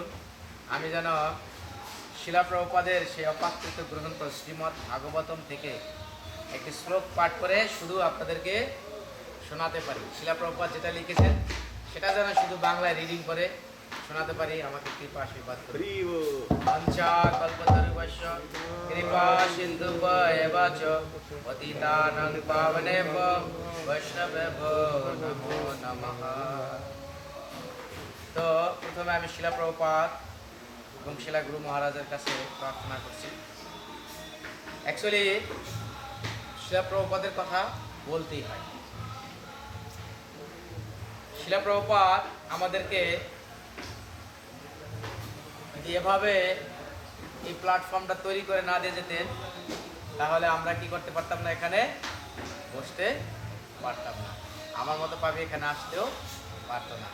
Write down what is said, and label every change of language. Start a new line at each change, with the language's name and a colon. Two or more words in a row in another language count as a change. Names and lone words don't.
Bangla: আমি যেন শিলা প্রভুপাদের সেই অপাকৃত গ্রন্থ শ্রীমদ্ ভাগবতম থেকে একটি শ্লোক পাঠ করে শুধু আপনাদেরকে শোনাতে পারি। শিলা প্রভুপাদ যেটা লিখেছেন সেটা যেন শুধু বাংলায় রিডিং করে শোনাতে পারি। আমাকে কৃপা আশীর্বাদ করুন।
Sanskrit: পঞ্চা কল্পতরুভ্যশ্চ কৃপা সিন্ধুভ্যেব চ পতিতানাং পাবনেভ্যো বৈষ্ণবেভ্যো নমো নমঃ।
Bangla: তো প্রথমে আমি শিলা প্রভুপাদ এবং শিলা গুরু মহারাজের কাছে প্রার্থনা করছি। অ্যাকচুয়ালি শিলা প্রভুপাদের কথা বলতেই হয়। শিলা প্রভুপাদ আমাদেরকে এভাবে এই প্ল্যাটফর্মটা তৈরি করে না দিয়ে যেতেন তাহলে আমরা কি করতে পারতাম না, এখানে বসতে পারতাম না, আমার মতো পাবি এখানে আসতেও পারতো না।